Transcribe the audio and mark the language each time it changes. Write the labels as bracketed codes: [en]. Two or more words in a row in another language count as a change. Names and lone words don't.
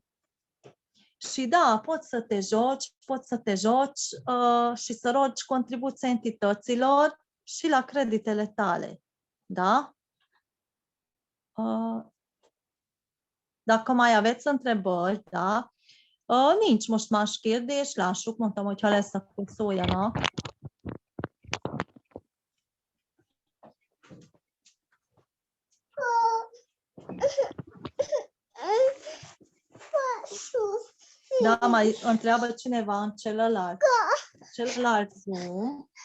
[ro] Și da, poți să te joci și să rogi contribuția entităților și la creditele tale. Da? Dacă mai aveți întrebări, da? [hu] Nincs most más kérdés, lássuk, mondtam, hogy ha lesz, akkor szóljanak. [ro] Da, mai întreabă cineva în celălalt Zoom.